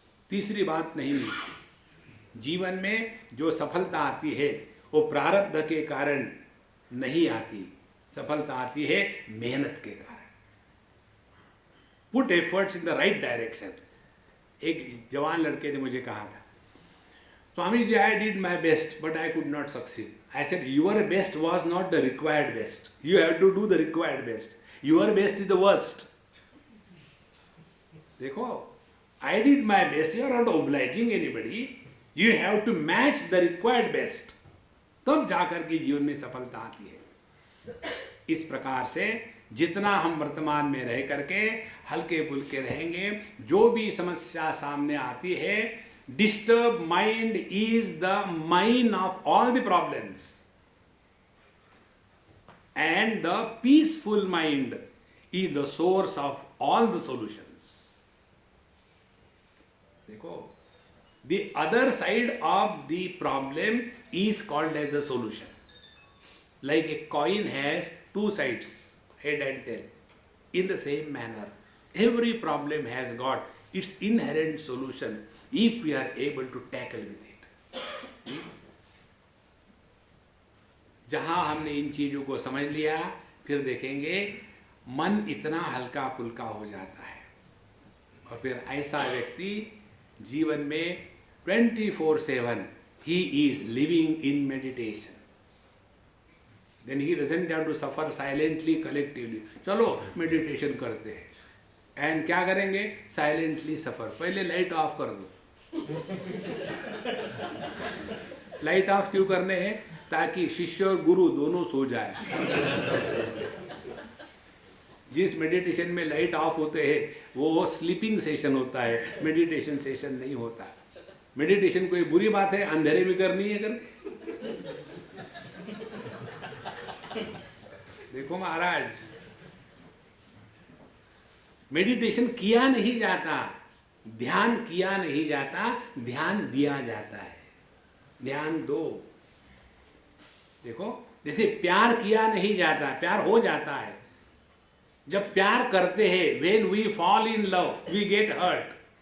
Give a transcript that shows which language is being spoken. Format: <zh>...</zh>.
<hi>तीसरी बात नहीं मिलती। जीवन में जो सफलता आती है वो प्रारब्ध के कारण नहीं आती, सफलता आती है मेहनत के कारण।</hi> <en>Put efforts in the right direction.</en> <hi>एक जवान लड़के ने मुझे कहा था, Swami ji,</hi> <en>I did my best but I could not succeed. I said, your best was not the required best. You have to do the required best. Your best is the worst.</en> <hi>देखो,</hi> <en>I did my best. You are not obliging anybody. You have to match the required best.</en> <hi>तब जाकर के जीवन में सफलता आती है। इस प्रकार से जितना हम वर्तमान में रह करके हल्के फुल्के रहेंगे, जो भी समस्या सामने आती है,</hi> <en>disturbed mind is the mine of all the problems, and the peaceful mind is the source of all the solutions.</en> <hi>देखो,</hi> <en>the other side of the problem is called as the solution. Like a coin has two sides, head and tail. In the same manner, every problem has got its inherent solution if we are able to tackle with it.</en> <hi>जहां हमने इन चीजों को समझ लिया, फिर देखेंगे मन इतना हल्का फुल्का हो जाता है, और फिर ऐसा व्यक्ति जीवन में 24/7</hi> <en>he is living in meditation. Then he doesn't have to suffer silently, collectively.</en> <hi>चलो मेडिटेशन करते हैं, एंड क्या करेंगे? साइलेंटली सफर। पहले लाइट ऑफ कर दो। लाइट ऑफ क्यों करने हैं? ताकि शिष्य और गुरु दोनों सो जाए। जिस मेडिटेशन में लाइट ऑफ होते हैं वो स्लीपिंग सेशन होता है, मेडिटेशन सेशन नहीं होता। मेडिटेशन कोई बुरी बात है अंधेरे में करनी है करके? देखो महाराज, मेडिटेशन किया नहीं जाता, ध्यान किया नहीं जाता, ध्यान दिया जाता है। ध्यान दो। देखो, जैसे प्यार किया नहीं जाता, प्यार हो जाता है। जब प्यार करते हैं,</hi> <en>when we fall in love, we get hurt.</en>